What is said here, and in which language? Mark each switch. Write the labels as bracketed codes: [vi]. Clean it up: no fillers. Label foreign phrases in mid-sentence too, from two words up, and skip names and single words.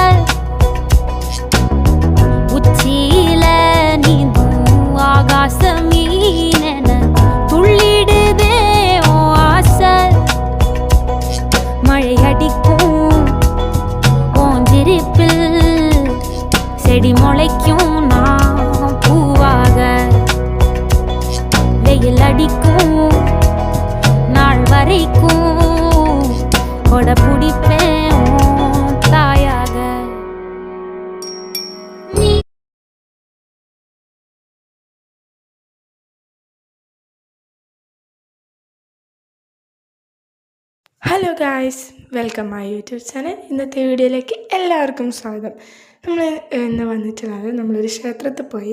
[ta] உச்சியில நீந்தும் ஆகாச மீனென துள்ளிடுதே ஓ ஆசை மழை அடிக்கும் ஓஞ்சிருப்பில் செடி முளைக்கும் நான் பூவாக வெயில் அடிக்கும் நாள் வரைக்கும் கொட பிடிப்பேன் தாயாக [en] Hello guys, welcome my YouTube channel. [ml] ഇന്നത്തെ വീഡിയോയിലേക്ക് എല്ലാവർക്കും സ്വാഗതം. നമ്മൾ ഇന്ന് വന്നിട്ടുള്ളത് നമ്മളൊരു ക്ഷേത്രത്തിൽ പോയി.